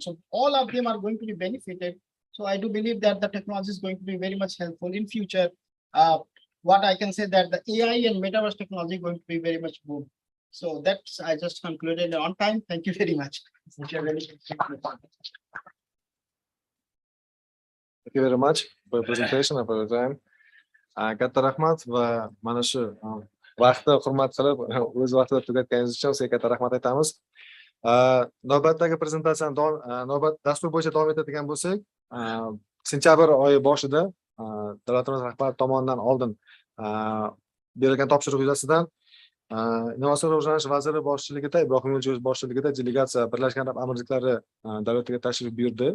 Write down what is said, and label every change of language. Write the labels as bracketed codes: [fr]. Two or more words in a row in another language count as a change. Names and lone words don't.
[en] So all of them are going to be benefited. So I do believe that the technology is going to be very much helpful in future. What I can say that the AI and metaverse technology is going to be very much boom. So that's I just concluded on time. Thank you very much. Thank you very much for your presentation and for your time. [uz] Katta rahmat va mana shu vaqtni hurmat qilib o'z vaqtida tugatganingiz uchun sizga katta rahmat aytamiz. Navbatdagi prezentatsiyani dastur bo'yicha davom etadigan bo'lsak, sentyabr oyi boshida davlatimiz rahbari tomonidan oldin berilgan topshiriq yuzasidan Innovatsion rivojlanish vaziri boshchiligida, Ibrohim Yo'lchiyev boshchiligida delegatsiya Birlashgan Arab Amirliklari davlatiga tashrif buyurdi.